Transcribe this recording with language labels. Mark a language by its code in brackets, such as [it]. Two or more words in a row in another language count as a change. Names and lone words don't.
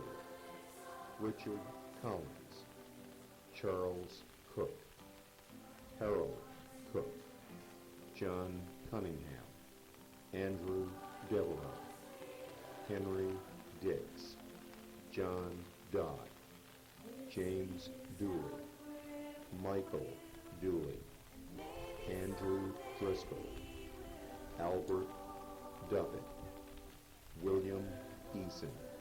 [en] Richard Collins, Charles Cook, Harold Cook, John Cunningham, Andrew Devereaux, Henry Dix, John Dodd, James Dooley, Michael Dooley, Andrew Driscoll, Albert Duffett, William Eason,